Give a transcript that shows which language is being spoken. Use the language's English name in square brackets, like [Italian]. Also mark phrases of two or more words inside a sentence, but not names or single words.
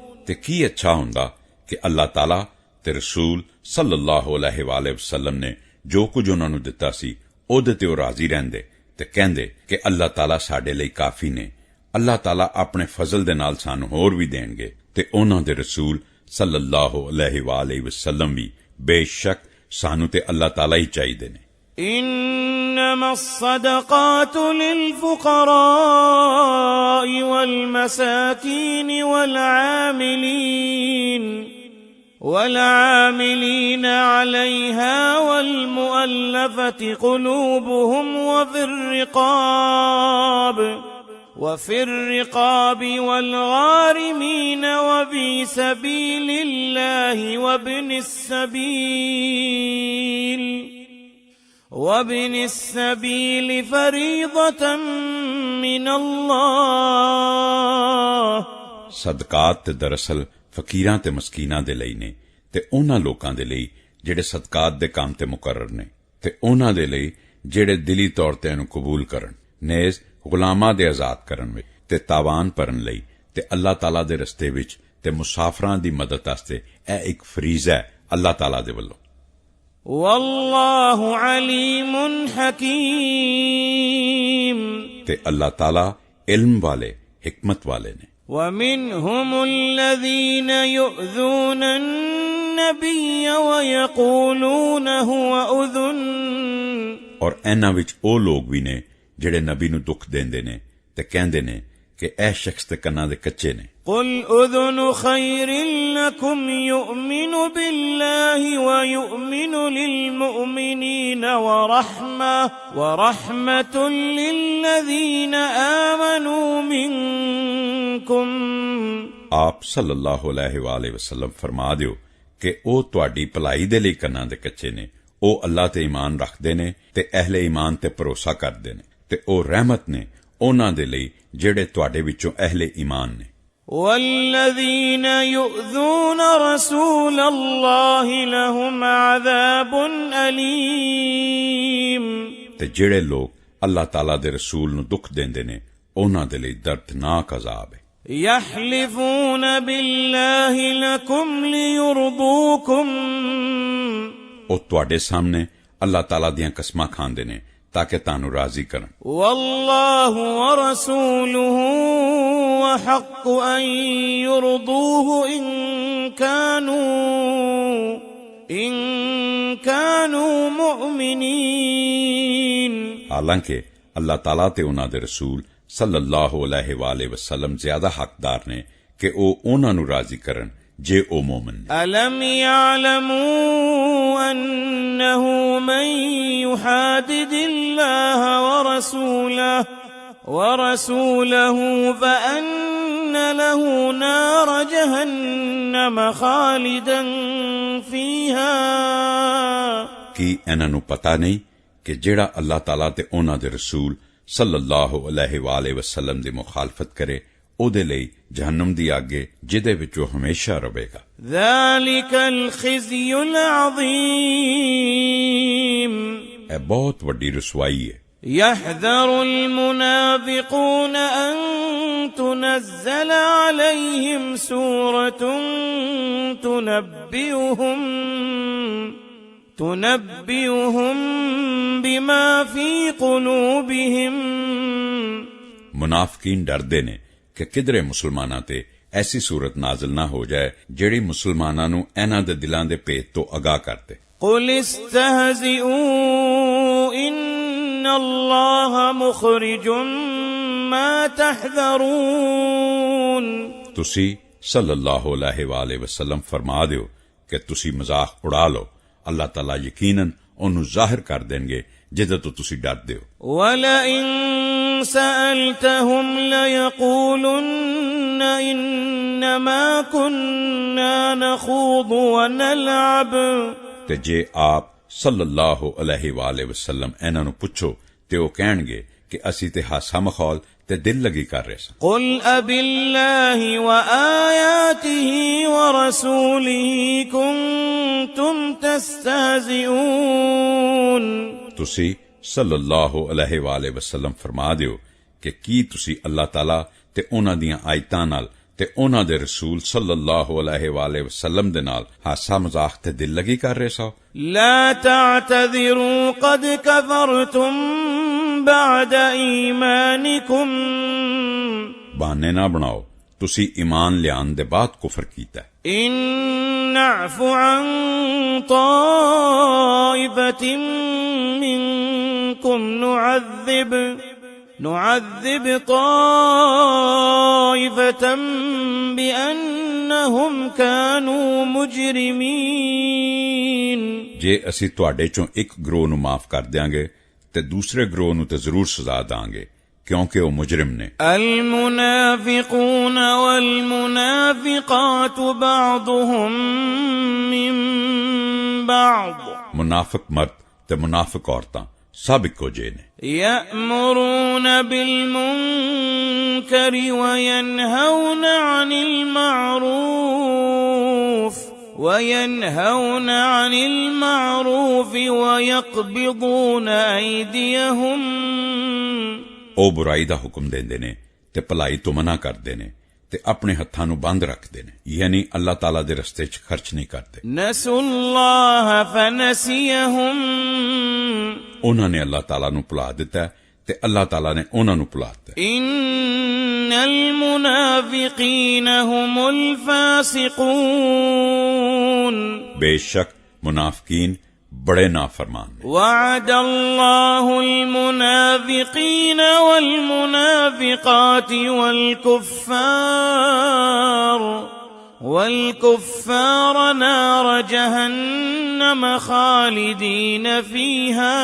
[Punjabi] ਤੇ ਕੀ ਅੱਛਾ ਹੁੰਦਾ ਕਿ ਅੱਲਾਹ ਤਾਲਾ ਤੇ ਰਸੂਲ [Arabic] صلى الله عليه وسلم [Punjabi] ਨੇ ਜੋ ਕੁਝ ਉਹਨਾਂ ਨੂੰ ਦਿੱਤਾ ਸੀ ਉਹਦੇ ਤੇ ਉਹ ਰਾਜ਼ੀ ਰਹਿੰਦੇ ਤੇ ਕਹਿੰਦੇ ਕਿ ਅੱਲਾਹ ਤਾਲਾ ਸਾਡੇ ਲਈ ਕਾਫੀ ਨੇ। ਅੱਲਾਹ ਤਾਲਾ ਆਪਣੇ ਫਜ਼ਲ ਦੇ ਨਾਲ ਸਾਨੂੰ ਹੋਰ ਵੀ ਦੇਣਗੇ ਤੇ ਉਹਨਾਂ ਦੇ ਰਸੂਲ [Arabic] صلى الله عليه وسلم [Punjabi] ਵੀ ਬੇਸ਼ੱਕ ਸਾਨੂੰ ਤੇ ਅੱਲਾਹ ਤਾਲਾ ਹੀ ਚਾਹੀਦੇ ਨੇ। [Arabic] إنما الصدقات للفقراء والمساكين والعاملين عليها والمؤلفة قلوبهم وفي الرقاب والغارمين وفي سبيل الله وابن السبيل فريضة من الله। [Punjabi] ਸਦਕਾਤ ਤੇ ਦਰਅਸਲ ਫਕੀਰਾਂ ਤੇ ਮਸਕੀਨਾਂ ਦੇ ਲਈ ਨੇ ਤੇ ਉਹਨਾਂ ਲੋਕਾਂ ਦੇ ਲਈ ਜਿਹੜੇ ਸਦਕਾਤ ਦੇ ਕੰਮ ਤੇ ਮੁਕਰਰ ਨੇ ਤੇ ਉਹਨਾਂ ਦੇ ਲਈ ਜਿਹੜੇ ਦਿਲੀ ਤੌਰ ਤੇ ਇਹਨੂੰ ਕਬੂਲ ਕਰਨ, ਨੇਜ਼ ਗੁਲਾਮਾਂ ਦੇ ਆਜ਼ਾਦ ਕਰਨ ਵਿੱਚ ਤੇ ਤਾਵਾਨ ਭਰਨ ਲਈ ਤੇ ਅੱਲਾਹ ਤਾਲਾ ਦੇ ਰਸਤੇ ਵਿੱਚ ਤੇ ਮੁਸਾਫਰਾਂ ਦੀ ਮਦਦ ਵਾਸਤੇ ਇਹ ਇੱਕ ਫਰੀਜ਼ਾ ਹੈ ਅੱਲਾਹ ਤਾਲਾ ਦੇ ਵੱਲੋਂ। [Arabic] واللہ علیم حکیم [Punjabi] ਤੇ ਅੱਲਾਹ ਤਾਲਾ ਇਲਮ ਵਾਲੇ حکمت والے نے۔ [Arabic] ومنهم الذين يؤذون النبي ويقولون هو أذن [Punjabi] اور ਇਹਨਾਂ ਵਿੱਚ ਉਹ ਲੋਕ ਵੀ ਨੇ ਜਿਹੜੇ ਨਬੀ ਨੂੰ ਦੁੱਖ ਦਿੰਦੇ ਨੇ ਤੇ ਕਹਿੰਦੇ ਨੇ ਕਿ ਇਹ ਸ਼ਖਸ ਤੇ ਕੰਨਾਂ ਦੇ ਕੱਚੇ ਨੇ। [Arabic] قل أذن خير لكم يؤمن بالله ويؤمن للمؤمنين ورحمة للذين آمنوا منكم۔ [Punjabi] آپ [Arabic] صلی اللہ علیہ وآلہ وسلم [Punjabi] فرما ਦਿਓ ਕਿ ਉਹ ਤੁਹਾਡੀ ਭਲਾਈ ਦੇ ਲਈ ਕੰਨਾਂ ਦੇ ਕੱਚੇ ਨੇ। ਉਹ ਅੱਲਾਹ ਤੇ ਈਮਾਨ ਰੱਖਦੇ ਨੇ ਤੇ ਅਹਿਲੇ ਈਮਾਨ ਤੇ ਭਰੋਸਾ ਕਰਦੇ ਨੇ ਤੇ ਉਹ ਰਹਿਮਤ ਨੇ ਉਹਨਾਂ ਦੇ ਲਈ ਜਿਹੜੇ ਤੁਹਾਡੇ ਵਿੱਚੋਂ ਅਹਿਲੇ ਈਮਾਨ ਨੇ۔ [Arabic] والذين يؤذون رسول الله لهم عذاب أليم [Punjabi] ਤੇ ਜਿਹੜੇ ਲੋਕ ਅੱਲਾਹ ਤਾਲਾ ਦੇ ਰਸੂਲ ਨੂੰ ਦੁੱਖ ਦਿੰਦੇ ਨੇ ਉਹਨਾਂ ਦੇ ਲਈ ਦਰਦਨਾਕ ਅਜ਼ਾਬ ਹੈ। [Arabic] يحلفون بالله لكم ليرضوكم [Punjabi] ਉਹ ਤੁਹਾਡੇ ਸਾਹਮਣੇ ਅੱਲਾਹ ਤਾਲਾ ਦੀਆਂ ਕਸਮਾਂ ਖਾਂਦੇ ਨੇ ਤਾਕਿ ਤੁਹਾਨੂੰ ਰਾਜ਼ੀ ਕਰਨ। [Arabic] والله ورسوله وحق أن يرضوه إن كانوا مؤمنين۔ [Punjabi] ਹਾਲਾਂਕਿ ਅੱਲਾਹ ਤਾਲਾ ਤੇ ਉਹਨਾਂ ਦੇ ਰਸੂਲ [Arabic] صلى الله عليه وسلم [Punjabi] ਜ਼ਿਆਦਾ ਹੱਕਦਾਰ ਨੇ ਕਿ ਉਹ ਉਹਨਾਂ ਨੂੰ ਰਾਜ਼ੀ ਕਰਨ ਜੇ ਉਹ ਮੂਮਨ ਨੇ۔ [Arabic] ألم يعلموا أنه من يحادد الله ورسوله فأن له نار جهنم خالدا فيها۔ [Punjabi] ਕੀ ਇਹਨਾਂ ਨੂੰ ਪਤਾ ਨਹੀਂ ਕਿ ਜਿਹੜਾ ਅੱਲਾਹ ਤਾਲਾ ਤੇ ਉਹਨਾਂ ਦੇ ਰਸੂਲ [Arabic] صلى الله عليه وسلم [Punjabi] ਦੀ ਮੁਖਾਲਫਤ ਕਰੇ ਉਹਦੇ ਲਈ ਜਹੰਨਮ ਦੀ ਅੱਗ ਜਿਹਦੇ ਵਿੱਚ ਉਹ ਹਮੇਸ਼ਾ ਰਹੇਗਾ। [Arabic] ذلك الخزي العظيم [Punjabi] ਇਹ ਬਹੁਤ ਵੱਡੀ ਰਸਵਾਈ ਹੈ۔ [Arabic] يحذر المنافقون أن تنزل عليهم سورة تنبئهم بما في قلوبهم۔ [Punjabi] ਮੁਨਾਫਕੀਨ ਡਰਦੇ ਨੇ ਕਿ ਕਿਧਰੇ ਮੁਸਲਮਾਨਾਂ ਤੇ ਐਸੀ ਸੂਰਤ ਨਾਜ਼ਲ ਨਾ ਹੋ ਜਾਏ ਜਿਹੜੀ ਮੁਸਲਮਾਨਾਂ ਨੂੰ ਇਹਨਾਂ ਦੇ ਦਿਲਾਂ ਦੇ ਭੇਦ ਤੋਂ ਅਗਾਹ ਕਰਦੇ। [Arabic] قل استهزئوا إن الله مخرج ما تحذرون۔ [Punjabi] ਤੁਸੀਂ [Arabic] صلى الله عليه وسلم [Punjabi] ਫਰਮਾ ਦਿਓ ਕਿ ਤੁਸੀਂ ਮਜ਼ਾਕ ਉਡਾ ਲਓ, ਅੱਲਾਹ ਤਾਲਾ ਯਕੀਨਨ ਉਹਨੂੰ ਜ਼ਾਹਿਰ ਕਰ ਦੇਣਗੇ ਜਿਹਦੇ ਤੋਂ ਤੁਸੀਂ ਡਰਦੇ ਹੋ। [Arabic] وَلَئِن سَأَلْتَهُمْ لَيَقُولُنَّ إِنَّمَا كُنَّا نَخُوضُ وَنَلْعَبُ۔ [Punjabi] ਤੇ ਜੇ ਆਪ [Arabic] صلى الله عليه وسلم [Punjabi] ਇਹਨਾਂ ਨੂੰ ਪੁੱਛੋ ਤੇ ਉਹ ਕਹਿਣਗੇ ਕਿ ਅਸੀਂ ਤੇ ਹਾਸਾ ਮਖੌਲ ਤੇ ਦਿਲ ਲਗੀ ਕਰ ਰਹੇ ਸਾਂ۔ [Arabic] قُلْ أَبِاللَّهِ وَآيَاتِهِ وَرَسُولِهِ كُنْتُمْ تَسْتَهْزِئُونَ۔ [Punjabi] ਤੁਸੀਂ [Arabic] صلى الله عليه وسلم [Punjabi] ਫਰਮਾ ਦਿਓ ਕਿ ਕੀ ਤੁਸੀਂ ਅੱਲਾਹ ਤਾਲਾ ਤੇ ਉਹਨਾਂ ਦੀਆਂ ਆਇਤਾਂ ਨਾਲ ਤੇ ਉਹਨਾਂ ਦੇ ਰਸੂਲ [Arabic] صلى الله عليه وسلم [Punjabi] ਦੇ ਨਾਲ ਹਾਸਾ ਮਜ਼ਾਕ ਤੇ ਦਿਲ ਲਗੀ ਕਰ ਰਹੇ ਸੋ। [Arabic] لا تعتذروا قد كفرتم بعد إيمانكم [Punjabi] ਬਹਾਨੇ ਨਾ ਬਣਾਓ, ਤੁਸੀਂ ਈਮਾਨ ਲਿਆਉਣ ਦੇ ਬਾਅਦ ਕੁਫਰ ਕੀਤਾ। [Arabic] إن نعف عن طائفة منكم نعذب طائفة بأنهم كانوا مجرمين [Punjabi] ਜੇ ਅਸੀਂ ਤੁਹਾਡੇ ਚੋਂ ਇੱਕ ਗਰੋਹ ਨੂੰ ਮਾਫ ਕਰ ਦਿਆਂਗੇ ਤੇ ਦੂਸਰੇ ਗਰੋਹ ਨੂੰ ਤੇ ਜ਼ਰੂਰ ਸਜ਼ਾ ਦਾਂਗੇ ਕਿਉਂਕਿ ਉਹ ਮੁਜਰਮ ਨੇ। [Arabic] المنافقون والمنافقات بعضهم من بعض [Punjabi] ਮੁਨਾਫਿਕ ਮਰਦ ਤੇ ਮੁਨਾਫਿਕ ਔਰਤਾਂ ਸਭ ਇੱਕੋ ਜਿਹੇ ਨੇ। [Arabic] يأمرون بالمنكر وينهون عن المعروف ويقبضون أيديهم [Punjabi] ਉਹ ਬੁਰਾਈ ਦਾ ਹੁਕਮ ਦਿੰਦੇ ਨੇ ਤੇ ਭਲਾਈ ਤੋਂ ਮਨਾ ਕਰਦੇ ਨੇ ਤੇ ਆਪਣੇ ਹੱਥਾਂ ਨੂੰ ਬੰਦ ਰੱਖਦੇ ਨੇ, ਯਾਨੀ ਅੱਲਾਹ ਤਾਲਾ ਦੇ ਰਸਤੇ 'ਚ ਖਰਚ ਨਹੀਂ ਕਰਦੇ। [Arabic] نسوا الله فنسيهم [Punjabi] ਉਹਨਾਂ ਨੇ ਅੱਲਾਹ ਤਾਲਾ ਨੂੰ ਭੁਲਾ ਦਿੱਤਾ ਤੇ ਅੱਲਾਹ ਤਾਲਾ ਨੇ ਉਹਨਾਂ ਨੂੰ ਭੁਲਾ ਦਿੱਤਾ। [Arabic] إن المنافقين هم الفاسقون [Punjabi] ਬੇਸ਼ੱਕ ਮੁਨਾਫਕੀਨ ਬੜੇ ਨਾਫਰਮਾਨ ਨੇ। [Arabic] وعد الله المنافقين والمنافقات والكفار نار جهنم خالدين فيها